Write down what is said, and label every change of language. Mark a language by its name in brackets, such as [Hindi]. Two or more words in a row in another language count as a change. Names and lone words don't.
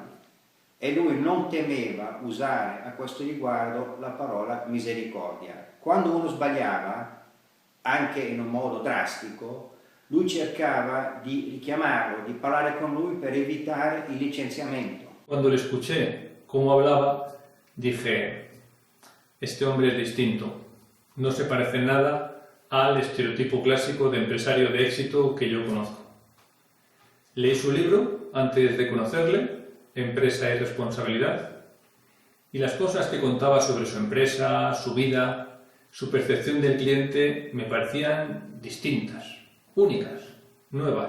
[Italian] E lui non temeva usare a questo riguardo la parola misericordia. Quando uno sbagliava, anche in un modo drastico, lui cercava di richiamarlo, di parlare con lui per evitare il licenziamento. [Spanish] Cuando le escuché cómo hablaba, dije: este hombre es distinto, no se parece nada al estereotipo clásico de empresario de éxito que yo conozco. Leí su libro antes de conocerle, Empresa y Responsabilidad, y las cosas que contaba sobre su empresa, su vida, su percepción del cliente me parecían distintas, únicas, nuevas.